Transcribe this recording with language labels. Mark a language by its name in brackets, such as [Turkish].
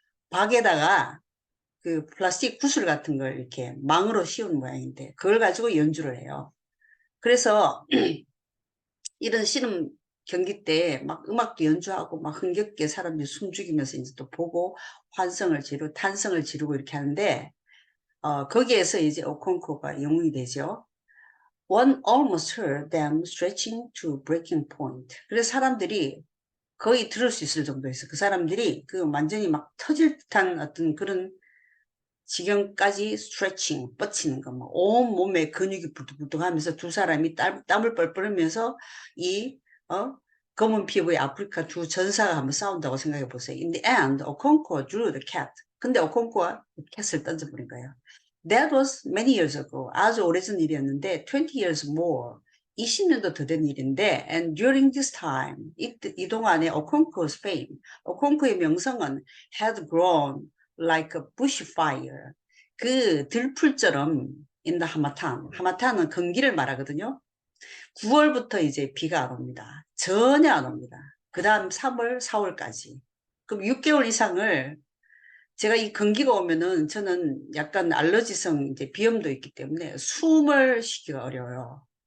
[Korean] 박에다가 플라스틱 구슬 같은 걸 이렇게 망으로 씌운 모양인데 그걸 가지고 연주를 해요. 그래서 이런 씨름 경기 때 막 음악도 연주하고 막 흥겹게 사람들이 숨죽이면서 이제 또 보고 탄성을 지르고 이렇게 하는데 거기에서 이제 오콩코가 영웅이 되죠. [English] One almost heard them stretching to breaking point. [Korean] 그래서 사람들이 거의 들을 수 있을 정도였어요. 그 사람들이 완전히 막 터질 듯한 어떤 그런 지경까지 스트레칭, 뻗치는 거, 온 몸에 근육이 부들부들하면서 두 사람이 땀을 뻘뻘 흘리면서 어, 검은 피부의 아프리카 두 전사가 한번 싸운다고 생각해 보세요. [English] In the end, Okonkwo drew the cat. [Korean] 근데 오콩코가 캣을 던져버린 거예요. [English] That was many years ago. [Korean] 아주 오래전 일이었는데, [English] 20 years more. [Korean] 20년도 더 된 일인데, [English] and during this time, [Korean] 이 동안에 [English] 오콩코's fame, [Korean] 오콩코의 명성은 [English] had grown like a bushfire. [Korean] 들풀처럼 [English] in the [Korean] 하마탄. 하마탄은 건기를 말하거든요. 9월부터 이제 비가 안 옵니다. 전혀 안 옵니다. 그 다음 3월, 4월까지. 그럼 6개월 이상을 제가 이 건기가 오면은 저는 약간 알러지성 이제 비염도 있기 때문에 숨을 쉬기가 어려워요.